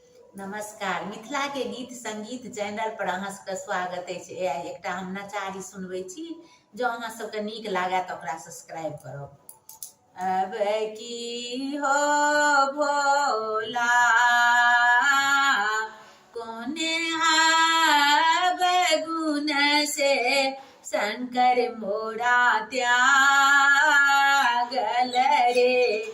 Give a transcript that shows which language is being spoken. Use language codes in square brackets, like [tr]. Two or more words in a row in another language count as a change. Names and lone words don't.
[mai] नमस्कार। मिथिला के गीत संगीत चैनल पर अहाँ सबके स्वागत अछि। एकटा हम नचारी सुनबै छी, जँ अहाँ सबके नीक लागत तऽ ओकरा सब्सक्राइब करब। अब की हो भोला कोने अब गुण से शंकर मोरा त्यागल रे।